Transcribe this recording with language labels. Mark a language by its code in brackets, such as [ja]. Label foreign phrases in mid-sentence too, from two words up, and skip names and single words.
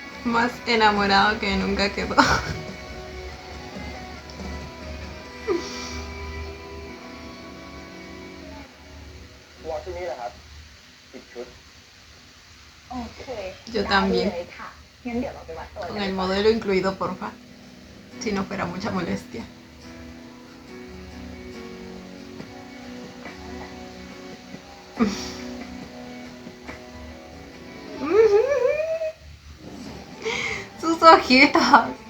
[es] Más enamorado que nunca quedó. [th] วอร์ชุดนี้แหละครับผิดชุด โอเค [es] Yo [th] ได้ [es] también. [th] เลยค่ะงั้นเดี๋ยวเราไปวัดตัว [es] Con [th] กัน [es] el modelo incluido, porfa. Si no fuera mucha molestia. Sus ojitos.